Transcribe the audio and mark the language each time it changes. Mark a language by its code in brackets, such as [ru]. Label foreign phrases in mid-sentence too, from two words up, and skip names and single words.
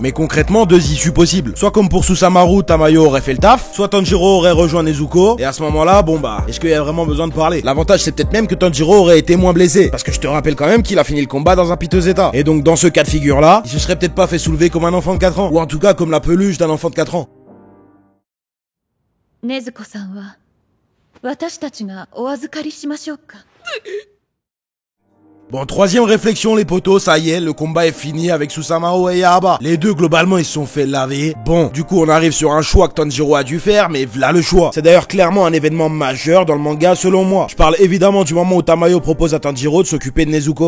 [fr] Mais concrètement 2 issues possibles. Soit comme pour Susamaru, Tamayo aurait fait le taf, soit Tanjiro aurait rejoint Nezuko, et à ce moment-là, est-ce qu'il y a vraiment besoin de parler? L'avantage c'est peut-être même que Tanjiro aurait été moins blessé, parce que je te rappelle quand même qu'il a fini le combat dans un piteux état. Et donc dans ce cas de figure là, il se serait peut-être pas fait soulever comme un enfant de 4 ans, ou en tout cas comme la peluche d'un enfant de 4 ans. [ja] Nezukoさんは私たちがお預かりしましょうか? [fr] Bon, troisième réflexion les potos, ça y est, le combat est fini avec Susamaru et Yahaba. Les deux globalement ils se sont fait laver. Bon, du coup on arrive sur un choix que Tanjiro a dû faire, mais v'là le choix. C'est d'ailleurs clairement un événement majeur dans le manga selon moi. Je parle évidemment du moment où Tamayo propose à Tanjiro de s'occuper de Nezuko.